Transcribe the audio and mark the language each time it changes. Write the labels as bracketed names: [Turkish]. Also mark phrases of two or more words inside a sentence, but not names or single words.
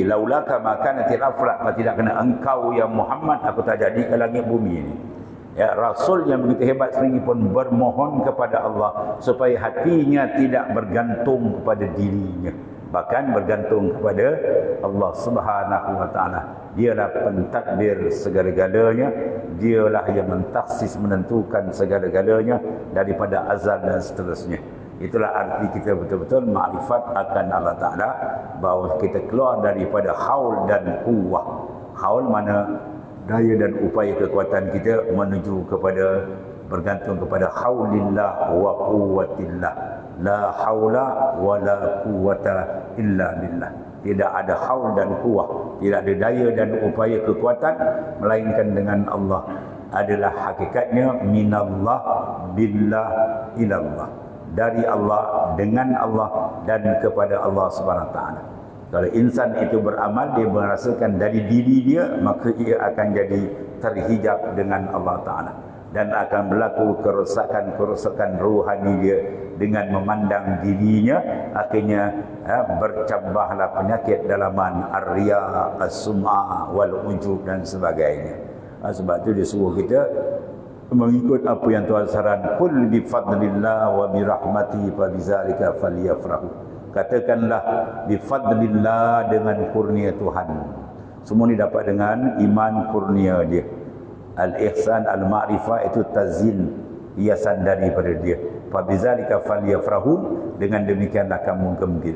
[Malay] Laulaka maka nanti raflak, kalau tidak kena engkau ya Muhammad, aku tak jadi ke langit bumi ini. Rasul yang begitu hebat sendiri pun bermohon kepada Allah supaya hatinya tidak bergantung kepada dirinya, bahkan bergantung kepada Allah [Arabic] سبحانه وتعالى. [Malay] Dialah pentadbir segala-galanya, dialah yang mentaksis, menentukan segala-galanya daripada azal dan seterusnya. Itulah arti kita betul-betul makrifat akan Allah Ta'ala, bahawa kita keluar daripada haul dan quwwah. Haul mana daya dan upaya kekuatan kita menuju kepada bergantung kepada [Arabic] حول الله وقوة الله. لا حول ولا قوة إلا بالله. [Malay] Tidak ada haul dan kuwah, tidak ada daya dan upaya kekuatan melainkan dengan Allah. Adalah hakikatnya [Arabic] من الله بالله إلى الله. [Malay] Dari Allah, dengan Allah, dan kepada Allah [Arabic] سبحانه وتعالى. [Malay] Kalau insan itu beramal, dia merasakan dari diri dia, maka ia akan jadi terhijab dengan Allah Ta'ala. Dan akan berlaku kerosakan rohani dia dengan memandang dirinya. Akhirnya bercambahlah penyakit dalaman [Arabic] الرياء، السمعة، والعجب [Malay] dan sebagainya. Sebab itu dia suruh kita mengikut apa yang Tuhan saran. [Arabic] قل بفضل الله وبرحمته فبذلك فليفرحوا. [Malay] Katakanlah bifadlillah, dengan kurnia Tuhan. Semua ni dapat dengan iman kurnia dia. [Arabic] الإحسان، المعرفة [Malay] itu tazin, hiasan daripada dia. [Arabic] فبذلك فليفرحوا, [Malay] dengan demikianlah kamu gembira.